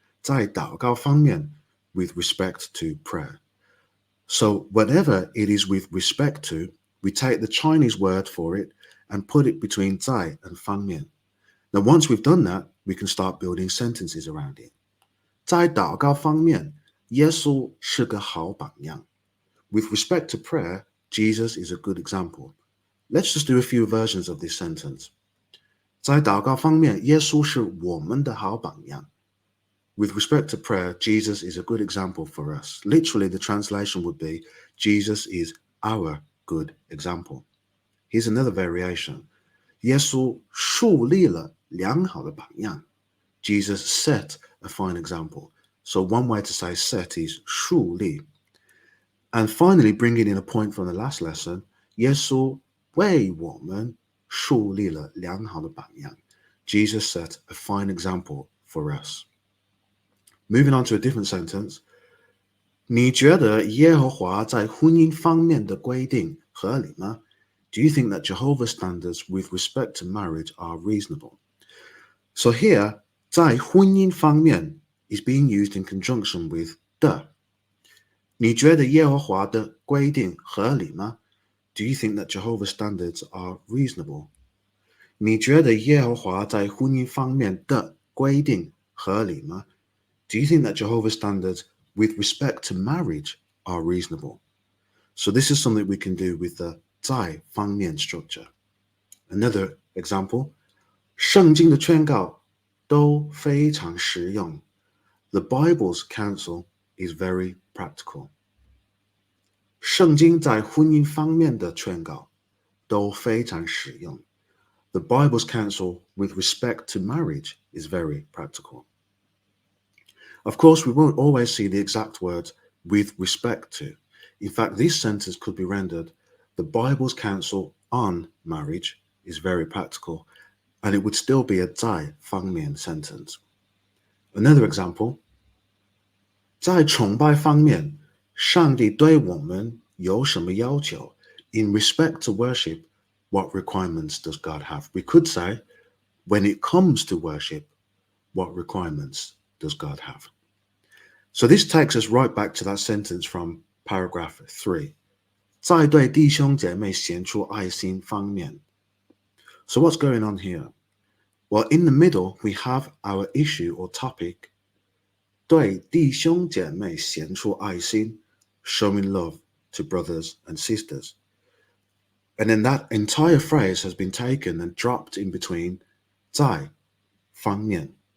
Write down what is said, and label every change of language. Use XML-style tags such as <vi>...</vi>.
<zh>在祷告方面</zh> <en>with respect to prayer. So whatever it is with respect to, we take the Chinese word for it and put it between 在 and 方面. Now once we've done that, we can start building sentences around it.</en> <zh>在祷告方面，耶稣是个好榜样.</zh> <en>With respect to prayer, Jesus is a good example. Let's just do a few versions of this sentence.</en> <zh>在祷告方面，耶稣是我们的好榜样.</zh> <en>With respect to prayer, Jesus is a good example for us. Literally, the translation would be, Jesus is our good example. Here's another variation.</en> <zh>耶稣树立了良好的榜样.</zh> <en>Jesus set a fine example. So one way to say set is 树立. And finally, bringing in a point from the last lesson,</en> <zh>耶稣为我们树立了良好的榜样.</zh> <en>Jesus set a fine example for us. Moving on to a different sentence.</en> <zh>你觉得耶和华在婚姻方面的规定合理吗?</zh> <en>Do you think that Jehovah's standards with respect to marriage are reasonable? So here,</en> <zh>在婚姻方面</zh> <en>is being used in conjunction with 的。</en> <zh>你觉得耶和华的规定合理吗？</zh> <en>Do you think that Jehovah's standards are reasonable?</en> <zh>你觉得耶和华在婚姻方面的规定合理吗？</zh> <en>Do you think that Jehovah's standards with respect to marriage are reasonable? So this is something we can do with the 在方面 structure. Another example,</en> <zh>圣经的劝告都非常实用.</zh> <en>The Bible's counsel is very practical.</en> <zh>圣经在婚姻方面的劝告都非常实用.</zh> <en>The Bible's counsel with respect to marriage is very practical. Of course, we won't always see the exact words with respect to. In fact, this sentence could be rendered, the Bible's counsel on marriage is very practical, and it would still be a 在方面 sentence. Another example,</en> <zh>在崇拜方面，上帝对我们有什么要求?</zh> <en>In respect to worship, what requirements does God have? We could say, when it comes to worship, what requirements does God have? So this takes us right back to that sentence from paragraph 3.</en> <zh>在对弟兄姐妹显出爱心方面.</zh> <en>So what's going on here? Well, in the middle, we have our issue or topic,</en> <zh>对弟兄姐妹显出爱心,</zh> <en>showing love to brothers and sisters. And then that entire phrase has been taken and dropped in between 在方面.</en>